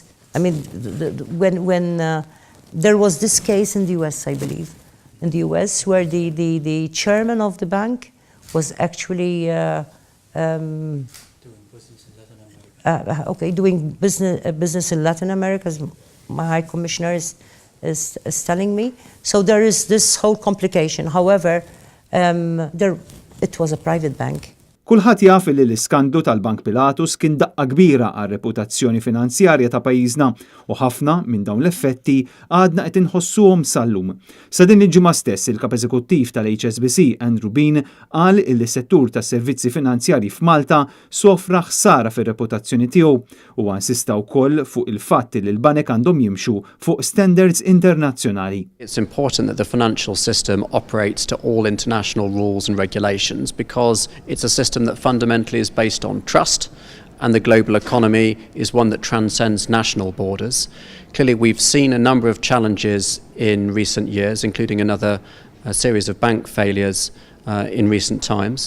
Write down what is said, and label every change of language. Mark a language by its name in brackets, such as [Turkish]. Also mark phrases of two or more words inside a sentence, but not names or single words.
[English] I mean, when there was this case in the US, I believe, in the US, where the chairman of the bank was actually doing business in Latin America, as my High Commissioner is telling me. So there is this whole complication. However, it was a private bank. [Maltese] Kulħadd jaf li l-iskandlu tal-Bank Pilatus kien daqqa kbira għar-reputazzjoni finanzjarja ta' pajjiżna u ħafna minn dawn l-effetti għadna qed inħossuhom sal-lum. Sa din il-ġimgħa stess il-kap eżekuttiv tal-HSBC Andrew Bean qal li s-settur tas-servizzi finanzjarji f'Malta sofra ħsara fir-reputazzjoni tiegħu u insista wkoll fuq il-fatt li l-banek għandhom jimxu fuq standards internazzjonali. [English] It's important that the financial system operates to all international rules and regulations because it's a system that fundamentally is based on trust, and the global economy is one that transcends national borders. Clearly, we've seen a number of challenges in recent years, including another series of bank failures in recent times.